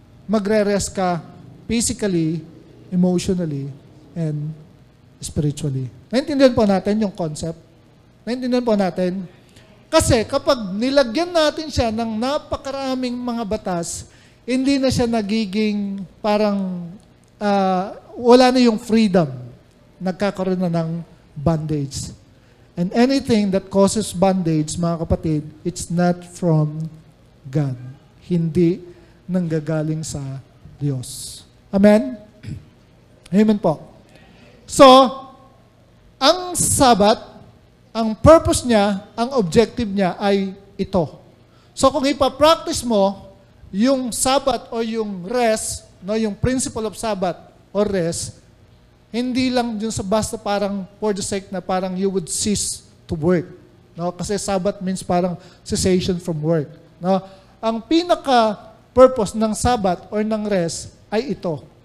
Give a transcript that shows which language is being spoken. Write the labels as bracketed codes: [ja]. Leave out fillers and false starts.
[tl] Magre-rest ka [en] physically, emotionally, and spiritually. [tl] Naintindihan po natin yung concept? Naintindihan po natin? Kasi kapag nilagyan natin siya ng napakaraming mga batas, hindi na siya nagiging parang wala na yung freedom. Nagkakaroon na ng bondage. [en] And anything that causes bondage, [tl] mga kapatid, [en] it's not from God. [tl] Hindi nanggagaling sa Diyos. Amen? Amen po. So, ang Sabbath, ang purpose niya, ang objective niya ay ito. So, kung ipapractice mo yung Sabbath o yung rest, no, yung principle of Sabbath or rest, hindi lang dun sa basta parang [en] for the sake [tl] na parang [en] you would cease to work. [tl] No? [en] Kasi Sabbath means parang cessation from work. No? [tl] Ang pinaka-purpose ng Sabbath or ng rest ay ito.